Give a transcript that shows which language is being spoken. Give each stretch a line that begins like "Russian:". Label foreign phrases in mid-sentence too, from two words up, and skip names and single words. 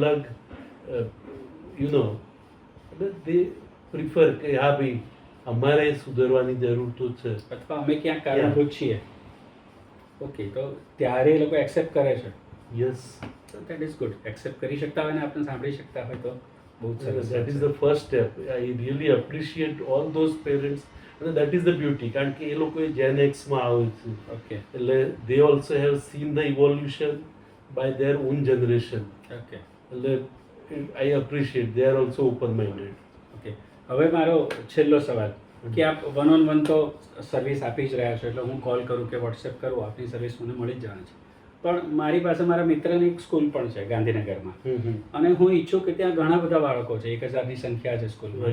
Gujarati: અલગ
English: you know
Gujarati: એટલે
English: they prefer
Gujarati: કે હા ભાઈ અમારે સુધરવાની જરૂર તો છે. અથવા અમે ક્યાંક કારણભૂત છીએ. ઓકે, તો ત્યારે એ લોકો એક્સેપ્ટ કરે છે.
English: yes, તો that is good.
Gujarati: એક્સેપ્ટ કરી શકતા હોય ને આપણે સાંભળી શકતા હોય તો બહુ જ સરસ
English: that is
Gujarati: છે.
English: the first step. I really appreciate all those parents and that is the beauty
Gujarati: કારણ કે એ લોકો Gen X માં આવે છે
English: ઓકે એટલે they also have seen the evolution by their own generation ઓકે એટલે I appreciate they are also open minded. ઓકે.
Gujarati: હવે મારો છેલ્લો સવાલ કે આપ
English: one on one
Gujarati: તો સર્વિસ આપી જ રહ્યા છો, એટલે હું કોલ કરું કે વોટ્સએપ કરું આપની સર્વિસ મને મળી જ જવાની છે. પણ મારી પાસે મારા મિત્રની એક સ્કૂલ પણ છે ગાંધીનગરમાં, અને હું ઈચ્છું કે ત્યાં ઘણા બધા બાળકો છે, 1000ની સંખ્યા છે સ્કૂલમાં,